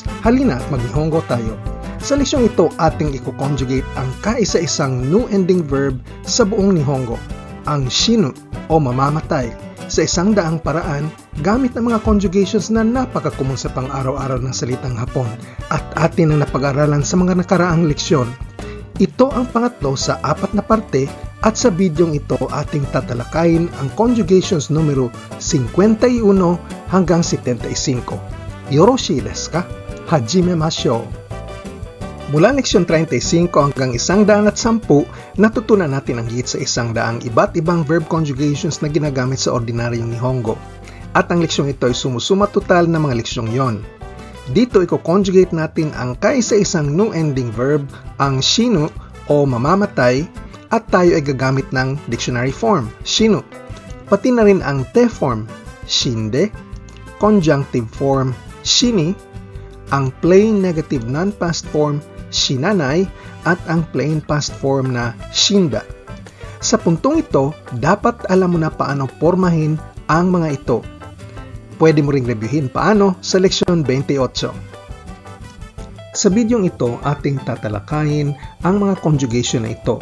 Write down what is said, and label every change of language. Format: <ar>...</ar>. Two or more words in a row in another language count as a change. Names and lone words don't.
<tl>Halina at mag-Nihongo tayo. Sa leksyon ito, ating i-conjugate ang kaisa-isang</tl> <en>new ending verb</en> <tl>sa buong Nihongo, ang shinu o mamamatay, sa isang daang paraan gamit ang mga conjugations na napaka-common sa pang-araw-araw ng salitang Hapon at atin ang napag-aralan sa mga nakaraang leksyon. Ito ang pangatlo sa 4 na parte at sa bidyong ito ating tatalakayin ang conjugations numero 51 hanggang 75.</tl> <ja>よろしいですか？始めましょう!</ja> <tl>Mula leksyon 35 hanggang 110, natutunan natin ang higit sa 100 iba't ibang</tl> <en>verb conjugations</en> <tl>na ginagamit sa ordinaryong Nihongo. At ang leksyong ito ay sumusuma total ng mga leksyong yon. Dito i-conjugate natin ang kaisa-isang</tl> <en>new ending verb,</en> <tl>ang shinu o mamamatay, at tayo ay gagamit ng</tl> <en>dictionary form,</en> <tl>shinu. Pati na rin ang</tl> <en>te form,</en> <tl>shinde,</tl> <en>conjunctive form,</en> <tl>shini, ang</tl> <en>plain negative non-past form,</en> <tl>shinanai, at ang</tl> <en>plain past form</en> <tl>na shinda. Sa puntong ito, dapat alam mo na paano pormahin ang mga ito. Pwede mo ring reviewin paano sa leksyon 28. Sa bidyong ito, ating tatalakayin ang mga conjugation na ito.</tl>